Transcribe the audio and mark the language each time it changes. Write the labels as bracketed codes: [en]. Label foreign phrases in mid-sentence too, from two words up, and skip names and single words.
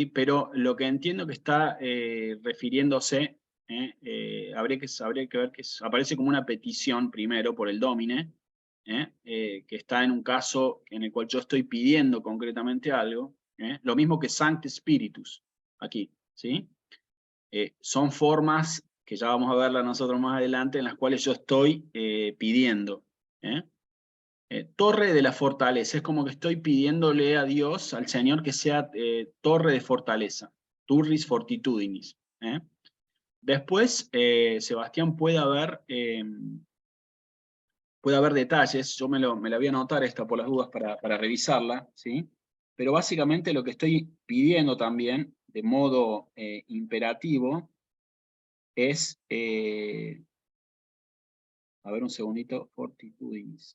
[es] Pero lo que entiendo que está refiriéndose, habría que ver que aparece como una petición primero por el domine, que está en un caso en el cual yo estoy pidiendo concretamente algo, lo mismo que [la] Sancte Spiritus, [es] aquí, ¿sí? Son formas que ya vamos a verla nosotros más adelante, en las cuales yo estoy pidiendo. Torre de la fortaleza, es como que estoy pidiéndole a Dios, al Señor, que sea torre de fortaleza, [la] turris fortitudinis. [es] Después, Sebastián puede haber detalles, yo me la voy a anotar esta por las dudas para revisarla, ¿sí? Pero básicamente lo que estoy pidiendo también, de modo imperativo, es, a ver un segundito, fortitudinis.